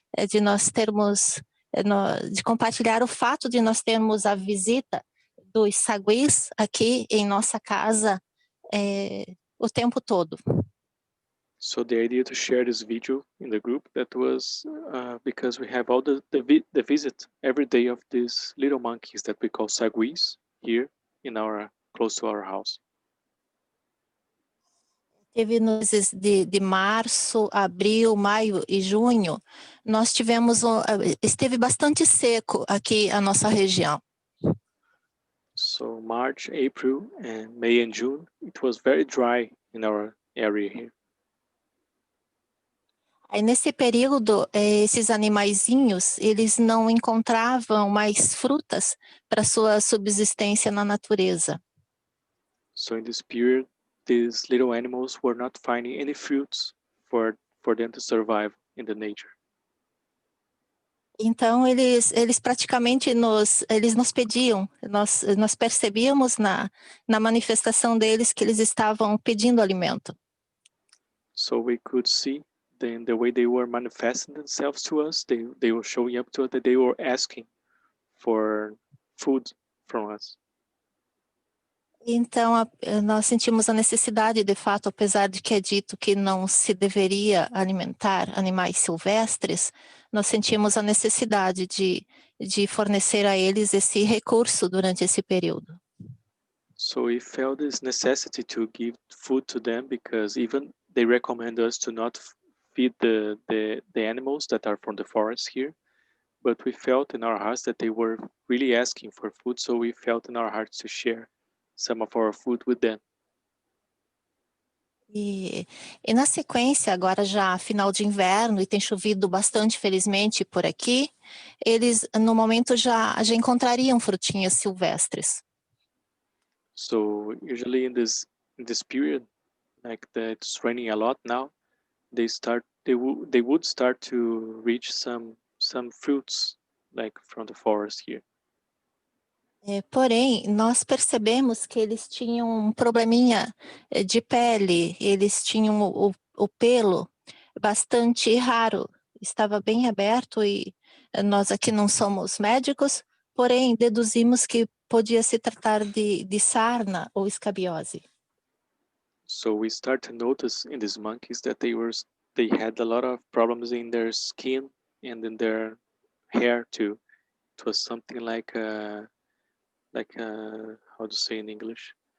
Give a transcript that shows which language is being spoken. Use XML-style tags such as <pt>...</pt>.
<pt>De nós termos, de compartilhar o fato de nós termos a visita dos saguis aqui em nossa casa o tempo todo.</pt> <en>So the idea to share this video in the group, that was because we have all the visit every day of these little monkeys that we call saguis here in close to our house.</en> <pt>Teve nos meses de março, abril, maio e junho, nós tivemos, esteve bastante seco aqui a nossa região.</pt> <en>So March, April, and May and June, it was very dry in our area here.</en> <pt>Aí nesse período, esses animaizinhos, eles não encontravam mais frutas para sua subsistência na natureza.</pt> <en>So in this period, these little animals were not finding any fruits for them to survive in the nature.</en> <pt>Então eles praticamente nos pediam, nós percebíamos na manifestação deles que eles estavam pedindo alimento.</pt> <en>So we could see then the way they were manifesting themselves to us, they were showing up to us that they were asking for food from us.</en> <pt>Então, nós sentimos a necessidade, de fato, apesar de que é dito que não se deveria alimentar animais silvestres, nós sentimos a necessidade de fornecer a eles esse recurso durante esse período.</pt> <en>So we felt this necessity to give food to them, because even they recommend us to not feed the animals that are from the forest here, but we felt in our hearts that they were really asking for food, so we felt in our hearts to share some of our food with them.</en> <pt>E na sequência, agora já final de inverno, e tem chovido bastante, felizmente, por aqui, eles no momento já encontrariam frutinhas silvestres.</pt> <en>So usually in this period, like that it's raining a lot now, they would start to reach some fruits like from the forest here.</en> <pt>Porém, nós percebemos que eles tinham um probleminha de pele, eles tinham o pelo bastante raro, estava bem aberto e Nós aqui não somos médicos, porém deduzimos que podia se tratar de sarna ou escabiose.</pt> <en>So we start to notice in these monkeys that they had a lot of problems in their skin and in their hair too. It was something like how to say in English?</en>